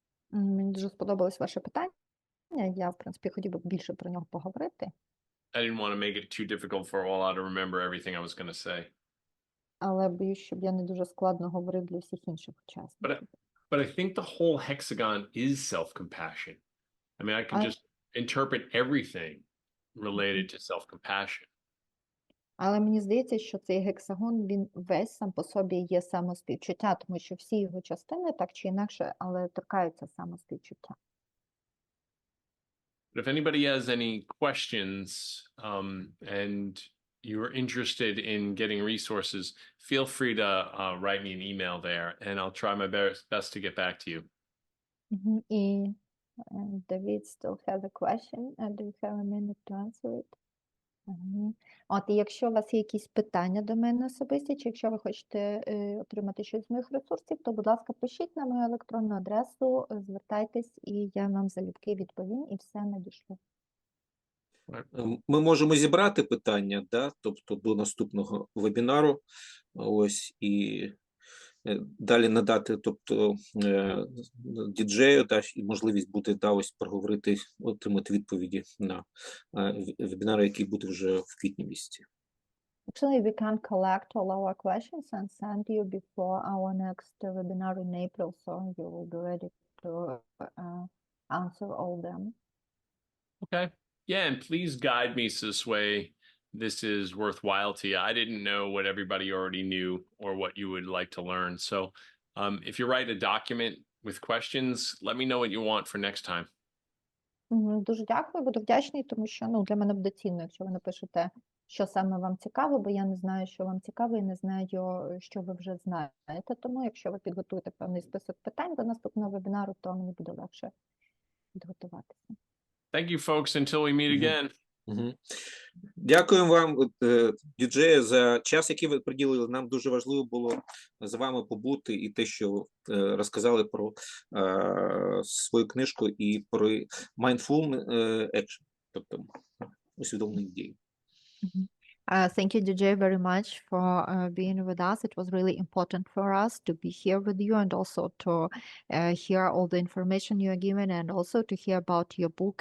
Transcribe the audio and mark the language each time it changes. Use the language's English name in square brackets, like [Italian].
[Ukrainian] Мені дуже сподобалось ваше питання. Я, в принципі, хотів би більше про нього поговорити. [English] I didn't want to make it too difficult for all to remember everything I was going to say. [Ukrainian] Але боюсь, щоб я не дуже складно говорив для всіх інших учасників. [English] but I think the whole hexagon is self-compassion. I mean, I can I- just interpret everything related to self-compassion. [Ukrainian] Але мені здається, що цей гексагон, він весь сам по собі є самоспівчуття, тому що всі його частини так чи інакше, але торкаються самоспівчуття. [English] But if anybody has any questions and you're interested in getting resources, feel free to write me an email there, and I'll try my best to get back to you. Мгм. [Ukrainian] І [English] David still has a question. Do you have a minute to answer it? Мгм. [Ukrainian] От, і якщо у вас є якісь питання до мене особисті, чи якщо ви хочете отримати щось з моїх ресурсів, то, будь ласка, пишіть на мою електронну адресу, звертайтесь, і я вам залюбки відповім і все надішлю. Ми можемо зібрати питання, да, тобто до наступного вебінару, ось, і далі надати, тобто, діджею, да, і можливість буде, да, ось проговорити, отримати відповіді на вебінари, які буде вже в квітні місяці. [English] Actually, we can collect all our questions and send you before our next webinar in April, so you will be ready to answer all them. Okay. Yeah, and please guide me so this way this is worthwhile to you. I didn't know what everybody already knew or what you would like to learn. So if you write a document with questions, let me know what you want for next time. [Ukrainian] Дуже дякую, буду вдячний, тому що для мене буде цінно, якщо ви напишете, що саме вам цікаво, бо я не знаю, що вам цікаво, і не знаю, що ви вже знаєте. Тому, якщо ви підготуєте певний список питань до наступного вебінару, то мені буде легше підготуватися. [English] Thank you, folks, until we meet again. [Ukrainian] Дякуємо вам, діджеї, за час, який ви приділили. Нам дуже важливо було з вами побути і те, що розказали про свою книжку і про [English] mindful action, [Ukrainian] тобто усвідомлені дії. [English] Thank you, DJ, very much for being with us. It was really important for us to be here with you and also to hear all the information you are given and also to hear about your book.